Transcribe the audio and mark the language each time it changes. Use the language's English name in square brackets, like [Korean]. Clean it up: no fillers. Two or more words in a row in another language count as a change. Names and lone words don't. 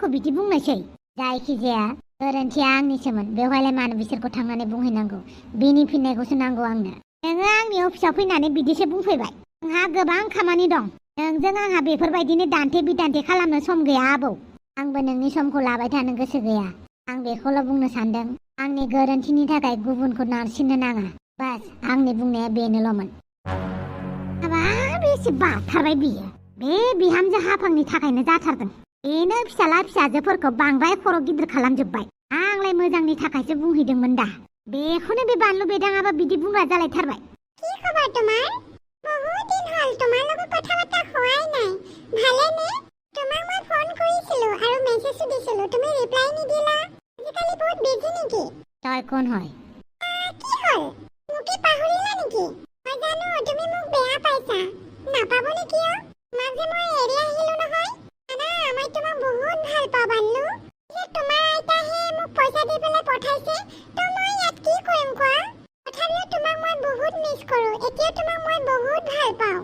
[Bodo] बिदि बुंनोसै जायखिजाया गोरोन्थिया आंनिसोमोन बेवहायलाय मानो बिसोरखौ थांनानै बुंहैनांगौ बिनि फिननायखौसो नांगौ आंनो नोङो आंनि अफिसाव फैनानै बिदिसो बुंफैबाय आंहा गोबां खामानि दं नोंजों आंहा बेफोरबायदिनो दान्थे बिदान्थे खालामनो सम गैया आबौ आंबो नोंनि समखौ लाबाय थानो गोसो गैया आं बेखौल' बुंनो सानदों आंनि गोरोन्थिनि थाखाय गुबुनखौ नारसिननो नाङा बास आंनि बुंनाया बेनोल'मोन बेसे बाथारबाय बियो बे बिहामजो हाफांनि थाखायनो जाथारदों बेनो फिसाला फिसाजोफोरखौ बांद्राय खर' गिदिर खालामजोब्बाय आंलाय मोजांनि थाखायसो बुंहैदोंमोन दा बेखौनो बे बानलु बेदाङाबा बिदि बुंग्रा जालायथारबाय [Assamese] কি খবৰ তোমাৰ বহুত দিন হ'ল তোমাৰ লগত কথা বাৰ্তা হোৱাই নাই ভালেনে তোমাক মই ফোন কৰিছিলো আৰু মেছেজো দিছিলো তুমি ৰিপ্লাই নিদিলা আজিকালি বহুত বিজি নেকি তই কোন হয় কি হ'ল মোক কি পাহৰিলা নেকি মই জানো তুমি মোক বেয়া পাইছা নাপাব নেকি মাজে মই এৰি আহিলো নহয় না মই তোমাক বহুত ভাল পাওঁ বানলু যে তোমাৰ আইতাহে মোক পইচা দি পেলাই পঠাইছে তো মই ইয়াত কি কৰিম কোৱা তথাপিও তোমাক মই বহুত মিছ কৰো এতিয়া তোমাক মই বহুত ভাল পাওঁ